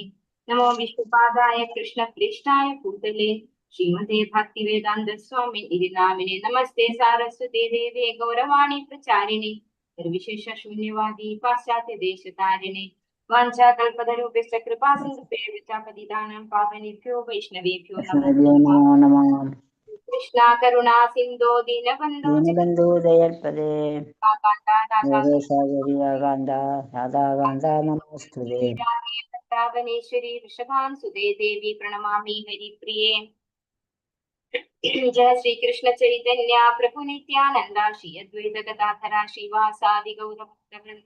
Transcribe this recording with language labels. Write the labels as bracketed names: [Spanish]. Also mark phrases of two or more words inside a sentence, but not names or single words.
[Sanskrit] നമോ വിഷ്ണുപാദായ കൃഷ്ണപ്രേഷ്ഠായ ഭൂതലേ ശ്രീമതേ ഭക്തിവേദാന്ത സ്വാമി ഇതി നാമിനെ നമസ്തേ സാരസ്വതേ ദേവേ ഗൗരവാണി പ്രചാരിണേ നിർവിശേഷ ശൂന്യവാദി പാശ്ചാത്യ ദേശതാരിണേ. വാഞ്ചാകൽപതരൂപശ്ച കൃപാസിന്ധുഭ്യോ പതിതാനാം പാവനേഭ്യോ വൈഷ്ണവേഭ്യോ നമോ നമഃ. കൃഷ്ണ കരുണാ സിന്ധോ ദീനബന്ധോ ജഗൽപദേ നമോസ്തുതേ. വൃഷഭാവനേശ്വരി വൃഷഭാംസുതേ ദേവി പ്രണമാമി ഹരിപ്രിയേ. ജയ ശ്രീകൃഷ്ണ ചൈതന്യ പ്രഭു നിത്യാനന്ദ ശ്രീ അദ്വൈത ഗദാധര ശ്രീവാസാദി ഗൗരഭക്തവൃന്ദ.